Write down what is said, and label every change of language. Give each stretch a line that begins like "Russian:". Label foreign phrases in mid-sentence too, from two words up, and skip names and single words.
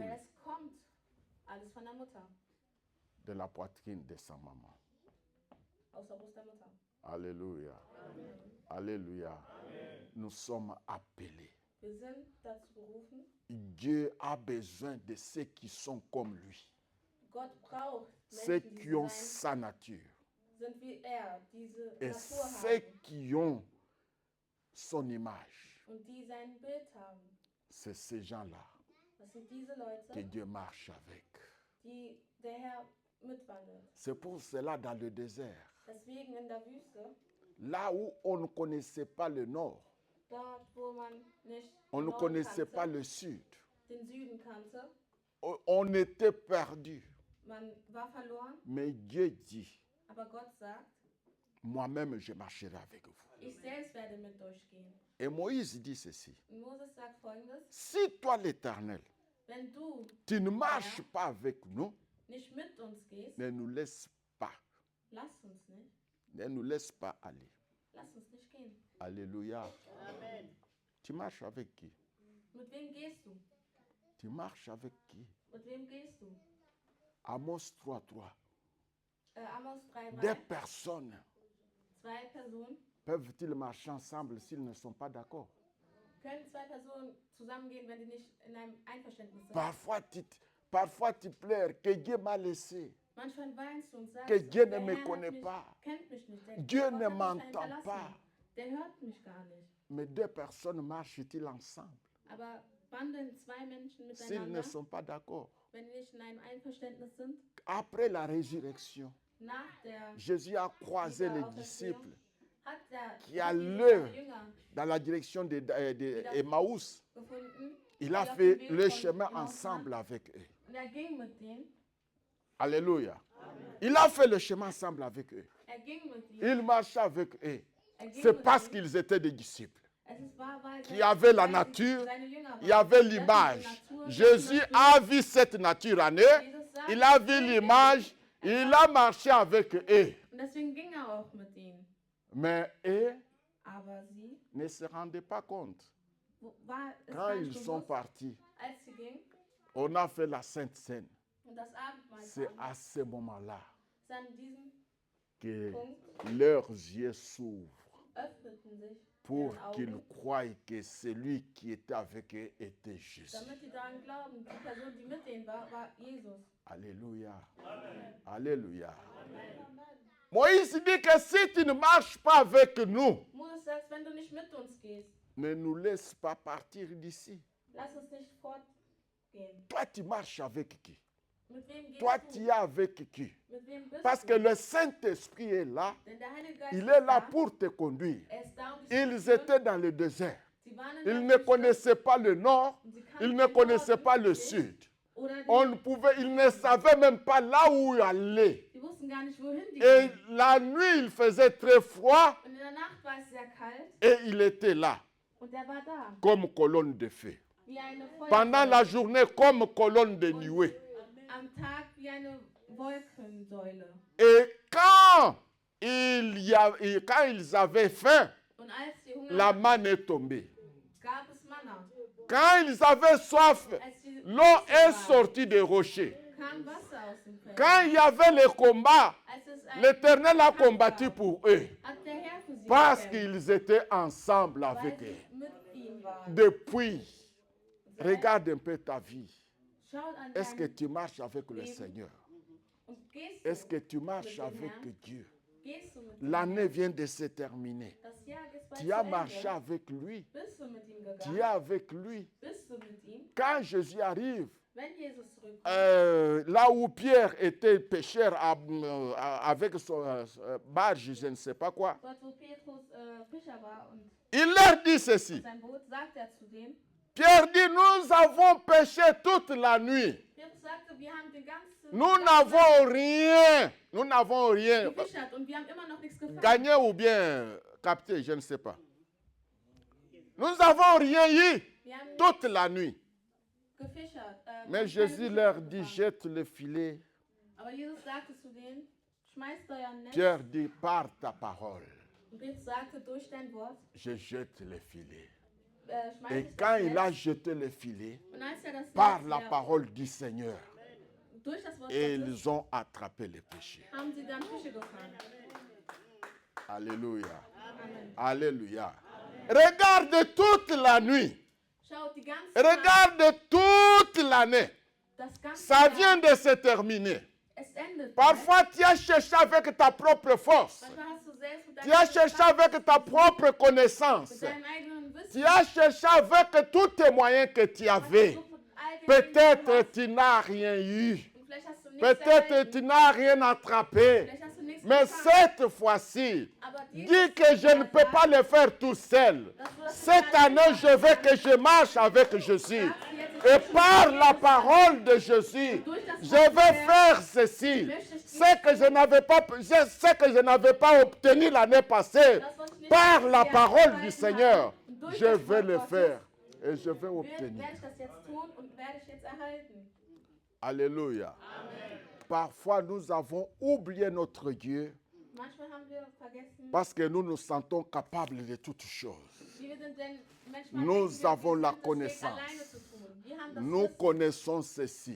German: weil es kommt alles von der Mutter,
French: de la poitrine de sa maman.
German: aus der Brust der Mutter.
French: Alléluia. Alléluia. Nous sommes appelés.
German: Wir sind dazu berufen,
French: Dieu a besoin de ceux qui sont comme lui,
German: Gott braucht
French: ceux
German: Menschen, die
French: qui ont
German: sein,
French: sa nature
German: sind wie er, diese
French: et
German: Natur
French: ceux
German: haben
French: qui ont son image.
German: und die sein Bild haben.
French: C'est ces gens-là
German: Das sind diese
French: que
German: Leute,
French: Dieu marche avec.
German: die der Herr mitwandelt.
French: C'est pour cela dans le désert,
German: Deswegen in der Wüste,
French: là où on ne connaissait pas le nord,
German: dort wo man nicht
French: on
German: den
French: ne
German: Norden
French: connaissait
German: kannte,
French: pas le sud,
German: den Süden kannte,
French: on était perdu.
German: man war verloren,
French: Mais Dieu dit,
German: aber Gott sagt,
French: moi-même je marcherai avec vous.
German: ich selbst werde mit durchgehen.
French: Et Moïse dit ceci,
German: Und Moses sagt folgendes,
French: si toi l'Éternel,
German: wenn du
French: tu ne marches pas avec nous,
German: nicht mit uns gehst,
French: ne nous laisse pas,
German: lass uns nicht,
French: ne nous laisse pas aller.
German: lass uns nicht gehen.
French: Alléluia. Tu marches avec qui?
German: Mit wem gehst du?
French: Tu marches avec qui?
German: Mit wem gehst du? Amos 3:3. Amos 3,3.
French: Des personnes
German: Zwei Personen,
French: peuvent-ils marcher ensemble s'ils ne sont pas d'accord?
German: können zwei Personen zusammengehen, wenn die nicht in einem Einverständnis sind?
French: Parfois tu pleures que Dieu m'a laissé,
German: Manchmal weinst du und sagst,
French: que Dieu ne
German: der
French: me
German: Herr
French: connaît
German: hat mich,
French: pas.
German: kennt mich nicht, der
French: Dieu
German: Gott
French: ne
German: hat mich
French: m'entend
German: hinterlassen.
French: pas.
German: Der hört mich gar nicht.
French: Mais deux personnes marchent-ils ensemble
German: Aber wandeln zwei Menschen
French: s'ils ne
German: miteinander,
French: sont pas d'accord?
German: wenn die nicht in einem Einverständnis sind?
French: Après la résurrection,
German: Nach der
French: Jésus a croisé les
German: Wiederauferstehung
French: disciples
German: hat der
French: qui a
German: Jesus
French: l'œuvre
German: seine Jünger
French: dans la direction d'Emmaüs.
German: gefunden.
French: Il a
German: die auf
French: fait
German: dem Weg
French: le
German: von
French: chemin
German: Emmaus waren.
French: ensemble avec eux.
German: Und er ging mit denen.
French: Alléluia. Il a fait le chemin ensemble avec eux.
German: Er ging mit ihnen.
French: Il marchait avec eux.
German: Er ging
French: C'est
German: mit
French: parce
German: ihnen.
French: qu'ils étaient des disciples.
German: Es ist wahr, weil
French: Qui
German: sie-
French: avaient la
German: weil sie
French: nature,
German: seine Jünger waren.
French: il y avait
German: Sie hatten
French: l'image.
German: die Natur,
French: Jésus
German: die Natur.
French: a vu cette nature en eux.
German: Jesus sagt,
French: Il a vu l'image. Il a marché avec eux.
German: Und deswegen ging er auch mit ihnen.
French: Mais eux
German: Aber sie
French: ne se rendaient pas compte.
German: war es
French: Quand
German: gar
French: ils
German: nicht
French: sont
German: bewusst,
French: partis,
German: als sie ging
French: on a fait la Sainte Seine.
German: und das Abendmahl
French: C'est
German: kam.
French: à ce moment-là
German: Es an diesem
French: que
German: Punkt
French: leurs yeux s'ouvrent
German: öffneten sich
French: pour
German: deren
French: qu'ils
German: Augen,
French: croient que celui qui était avec eux était Jésus.
German: damit sie daran glauben, die Person, die mit denen war, war Jesus.
French: Alléluia. Alléluia. Moïse dit que si tu ne marches pas avec nous,
German: Moses sagt, wenn du nicht mit uns gehst,
French: ne nous laisse pas partir d'ici.
German: lass uns nicht fortgehen.
French: Toi, tu marches avec qui?
German: Mit wem gehst
French: Toi,
German: du?
French: tu es avec qui?
German: Mit wem bist
French: Parce que
German: du?
French: le Saint-Esprit est là.
German: Denn der Heilige Geist
French: Il
German: ist
French: est là
German: da.
French: pour te conduire.
German: Er ist da, um dich zu
French: Ils
German: führen.
French: étaient dans le désert.
German: Sie waren in
French: Ils
German: der
French: ne
German: Wüste
French: connaissaient pas le nord.
German: und sie kannten
French: Ils ne
German: den
French: connaissaient
German: Norden
French: pas le
German: nicht
French: sud.
German: oder die-
French: Ils ne savaient même pas là où aller.
German: Die wussten gar nicht, wohin die
French: Et
German: gingen.
French: la nuit, il faisait très froid
German: Und in der Nacht war es sehr kalt
French: et il était là
German: und er war da,
French: comme colonne de feu.
German: wie eine
French: Pendant la
German: Feuersäule.
French: journée, comme colonne de nuée.
German: Am Tag wie eine Wolkensäule.
French: Et quand ils avaient faim,
German: Und als sie Hunger
French: la
German: hatten,
French: manne est tombée.
German: gab es Manna.
French: Quand ils avaient soif,
German: Als sie
French: l'eau
German: durstig
French: est
German: waren,
French: sortie des rochers.
German: kam Wasser aus dem Feld.
French: Quand il y avait les combats,
German: Als es ein
French: l'Éternel a
German: Kampf
French: combattu
German: gab,
French: pour eux.
German: hat der Herr für sie
French: Parce
German: gekämpft,
French: qu'ils étaient ensemble
German: weil
French: avec
German: sie
French: eux.
German: mit ihm waren.
French: Depuis, regarde un peu ta vie.
German: Schaut an
French: Est-ce que
German: dein
French: tu marches avec le
German: Leben.
French: Seigneur?
German: und gehst
French: Est-ce que
German: du,
French: tu marches
German: mit dem
French: avec
German: Herrn?
French: Dieu?
German: Gehst du mit ihm?
French: L'année vient de se terminer.
German: Das Jahr ist bald
French: Tu
German: zu
French: as
German: Ende.
French: marché avec lui.
German: Bist du mit ihm
French: Tu es
German: gegangen?
French: avec lui.
German: Bist du mit ihm?
French: Quand Jésus arrive,
German: Wenn Jesus zurückkommt,
French: là où Pierre était pêcheur avec son barge, je ne sais pas quoi,
German: dort wo Petrus Fischer war und
French: il leur dit ceci.
German: sein Boot, sagt er zu dem,
French: Pierre dit, nous avons pêché toute la nuit.
German: Petrus sagte, wir haben den ganzen
French: Nous n'avons rien. Nous n'avons rien.
German: gefischert und wir haben immer noch nichts gefangen.
French: Gagné ou bien capté, je ne sais pas. Nous n'avons rien eu
German: Wir haben
French: toute la nuit.
German: gefischert.
French: Mais
German: haben
French: Jésus
German: keine
French: leur
German: Fische
French: dit,
German: gefangen.
French: jette le filet.
German: Aber Jesus sagte zu denen, schmeißt euer Netz.
French: Pierre dit, par ta parole,
German: Und Petrus sagte, durch dein Wort,
French: je jette le filet.
German: schmeiß
French: Et
German: ich
French: quand
German: das
French: il
German: Netz.
French: a jeté le filet,
German: Und als er das
French: par
German: Netz
French: la
German: leer-
French: parole du Seigneur,
German: durch das Wort
French: et
German: Gottes,
French: ils ont attrapé les péchés.
German: haben sie dann Fische gefangen.
French: Alléluia. Amen. Alléluia. Regarde toute la nuit.
German: Schaut, die ganze Nacht,
French: Regarde toute l'année.
German: das ganze
French: Ça
German: Jahr,
French: vient de se terminer.
German: es endet.
French: Parfois, tu as cherché avec ta propre force.
German: Manchmal hast du selbst mit
French: Tu as cherché
German: Kraft,
French: avec ta propre connaissance.
German: mit deinem eigenen Wissen,
French: Tu as cherché avec tous tes moyens que tu avais.
German: versucht mit all den Dingen, die du
French: Peut-être
German: hast.
French: tu n'as rien eu.
German: Und vielleicht hast du nichts
French: Peut-être
German: erhalten.
French: tu n'as rien attrapé.
German: Vielleicht hast du nichts
French: Mais
German: gefangen.
French: cette fois-ci,
German: Aber
French: dis
German: dieses
French: que je ne peux pas le faire tout seul. Cette année, je veux que je marche avec Jésus. Et par la parole de Jésus, je vais faire ceci. Ce que je n'avais pas obtenu l'année passée, par la parole du Seigneur, je vais le faire. Et je vais obtenir.
German: werde ich das jetzt tun und werde ich jetzt erhalten.
French: Alléluia. Parfois, nous avons oublié notre Dieu
German: Manchmal haben wir vergessen,
French: parce que nous nous sentons capables de toutes choses.
German: wie wir sind denn manchmal
French: Nous
German: denken wir,
French: avons
German: wir
French: la
German: sind das Weg
French: connaissance.
German: alleine zu tun. Wir haben das
French: Nous
German: Wissen.
French: connaissons ceci.